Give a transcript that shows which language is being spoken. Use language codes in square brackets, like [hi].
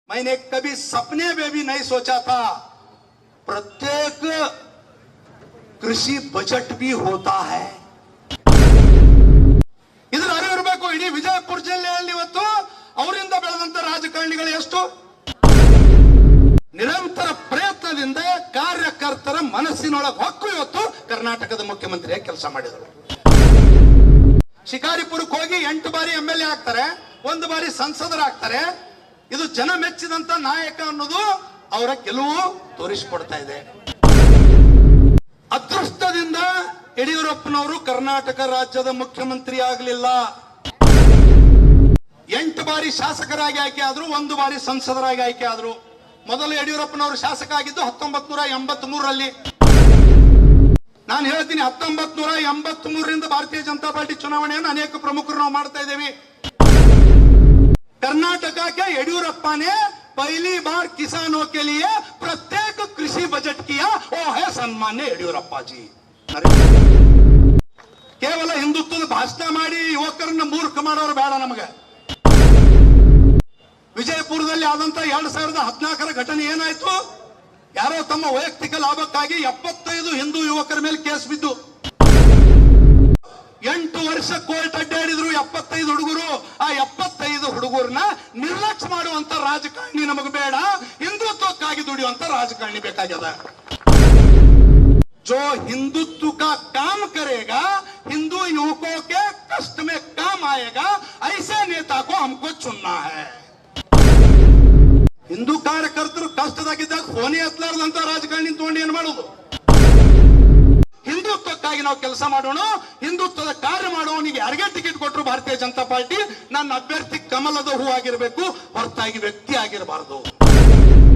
[hi] मैंने कभी सपने में भी नहीं सोचा था प्रत्येक कृषि बजट भी होता है. [kn] ಇದರ ಅರಿವಿರಬೇಕು. ಇಡೀ ವಿಜಯಪುರ ಜಿಲ್ಲೆಯಲ್ಲಿ ಇವತ್ತು ಅವರಿಂದ ಬೆಳೆದಂತ ರಾಜಕಾರಣಿಗಳು ಎಷ್ಟು ನಿರಂತರ ಪ್ರಯತ್ನದಿಂದ ಕಾರ್ಯಕರ್ತರ ಮನಸ್ಸಿನೊಳಗೆ ಹೊಕ್ಕು ಇವತ್ತು ಕರ್ನಾಟಕದ ಮುಖ್ಯಮಂತ್ರಿಯಾಗಿ ಕೆಲಸ ಮಾಡಿದರು. ಶಿಕಾರಿಪುರಕ್ಕೆ ಹೋಗಿ 8 ಬಾರಿ MLA ಆಗ್ತಾರೆ, 1 ಬಾರಿ ಸಂಸದರಾಗ್ತಾರೆ. ಇದು ಜನ ಮೆಚ್ಚಿದಂತ ನಾಯಕ ಅನ್ನೋದು ಅವರ ಗೆಲುವು ತೋರಿಸಿಕೊಡ್ತಾ ಇದೆ. ಅದೃಷ್ಟದಿಂದ ಯಡಿಯೂರಪ್ಪನವರು ಕರ್ನಾಟಕ ರಾಜ್ಯದ ಮುಖ್ಯಮಂತ್ರಿ ಆಗಲಿಲ್ಲ. 8 ಬಾರಿ ಶಾಸಕರಾಗಿ ಆಯ್ಕೆ ಆದ್ರು, 1 ಬಾರಿ ಸಂಸದರಾಗಿ ಆಯ್ಕೆ ಆದ್ರು. ಮೊದಲು ಯಡಿಯೂರಪ್ಪನವರು ಶಾಸಕ ಆಗಿದ್ದು 1983ರಲ್ಲಿ. ನಾನು ಹೇಳ್ತೀನಿ, 1983ರಿಂದ ಭಾರತೀಯ ಜನತಾ ಪಾರ್ಟಿ ಚುನಾವಣೆಯನ್ನು ಅನೇಕ ಪ್ರಮುಖರು ನಾವು ಮಾಡ್ತಾ ಇದ್ದೇವೆ. [hi] कर्नाटक के येडियूरप्पा ने पहली बार किसानों के लिए प्रत्येक कृषि बजट किया, वो है सन्मान्य येडियूरप्पा जी. [kn] केवल हिंदुत्वದ ಭಾಷಣ ಮಾಡಿ ಯುವಕರನ್ನ ಮೂರ್ಖ ಮಾಡೋರು ಬೇಡ ನಮಗೆ. ವಿಜಯಪುರದಲ್ಲಿ ಆದಂತ 2014ರ ಘಟನೆ ಏನಾಯ್ತು? ಯಾರೋ ತಮ್ಮ ವೈಯಕ್ತಿಕ ಲಾಭಕ್ಕಾಗಿ 75 ಹಿಂದೂ ಯುವಕರ ಮೇಲೆ ಕೇಸ್ ಬಿದ್ದು 8 ವರ್ಷ ಕೋರ್ಟ್ ಅಡ್ಡಾಡಿದ್ರು. 75 ಹುಡುಗರು, ಆ 75 ಹುಡುಗರನ್ನ ನಿರ್ಲಕ್ಷ್ಯ ಮಾಡುವಂತ ರಾಜಕಾರಣಿ ನಮಗೆ ಬೇಡ. ಹಿಂದುತ್ವಕ್ಕಾಗಿ ದುಡಿಯುವಂತ ರಾಜಕಾರಣಿ ಬೇಕಾಗ್ಯದ. [hi] जो हिंदुत्व का काम करेगा, हिंदू युवकों के कष्ट में काम आएगा, ऐसे नेता को हमको चुनना है. [kn] ಹಿಂದೂ ಕಾರ್ಯಕರ್ತರು ಕಷ್ಟದಾಗಿದ್ದಾಗ ಫೋನೆ ಎತ್ತಲಾರದಂತ ರಾಜಕಾರಣಿ ತಗೊಂಡು ಏನ್ ಮಾಡೋದು? ಹಿಂದುತ್ವಕ್ಕಾಗಿ ನಾವು ಕೆಲಸ ಮಾಡೋಣ, ಹಿಂದುತ್ವದ ಕಾರ್ಯ ಮಾಡೋನಿಗೆ ಯಾರಿಗೆ ಟಿಕೆಟ್ ಕೊಟ್ಟರು ಭಾರತೀಯ ಜನತಾ ಪಾರ್ಟಿ ನನ್ನ ಅಭ್ಯರ್ಥಿ ಕಮಲದ ಹೂ ಆಗಿರಬೇಕು, ಹೊರತಾಗಿ ವ್ಯಕ್ತಿ ಆಗಿರಬಾರದು.